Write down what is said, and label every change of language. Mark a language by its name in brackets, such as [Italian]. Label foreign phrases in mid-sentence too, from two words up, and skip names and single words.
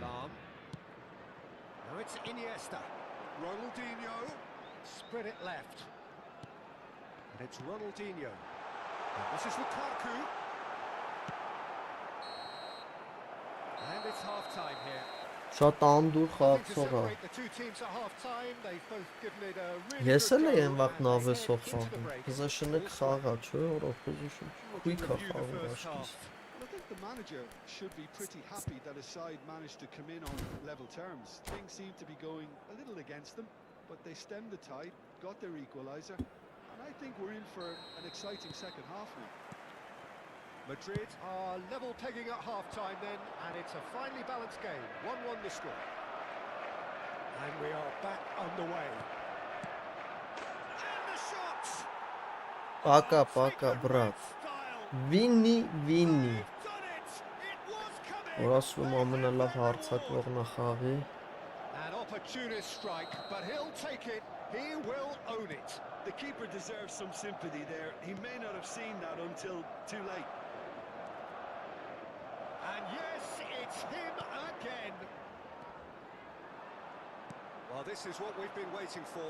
[English] Lam. Now it's Iniesta. Ronaldinho. Spread it left. And it's Ronaldinho. And this is Lukaku. And it's half-time here. [Armenian] Շատ անդուր [English] To [Armenian] խաղացող է։ [English] separate the two teams at half-time, they've both given it a really [Armenian] Ես [English] good [Armenian] էլ [English] go, [Armenian] եմ վաղ [English] and they [Armenian] նավեսով [English] head into the [Armenian] խաղում։ [English] break. [Armenian] Possession-ը խաղա, չէ՞, որ [English] opposition quick [Armenian] է [English] Review the [Armenian] խաղում [English] first [Armenian] աշկիս։ [English] half. Well, I think the manager should be pretty happy that his side managed to come in on level terms. Things seem to be going a little against them, but they stemmed the tide, got their equaliser, and I think we're in for an exciting second half now. Madrid are level pegging at half-time then, and it's a finely balanced game. 1-1 the score. And we are back underway. And the shots! [Russian] Пока, [English] Take [Russian] пока, [English] it [Russian] брат. [English] with style. [Armenian] Վինի, վինի։ [English] They've done it! It was coming! [Armenian] Որ ասում [English] They [Armenian] ամենալավ [English] have their [Armenian] հարձակվողն է խաղի։ [English] An opportunist strike, but he'll take it. He will own it. The keeper deserves some sympathy there. He may not have seen that until too late. And yes, it's him again. Well, this is what we've been waiting for.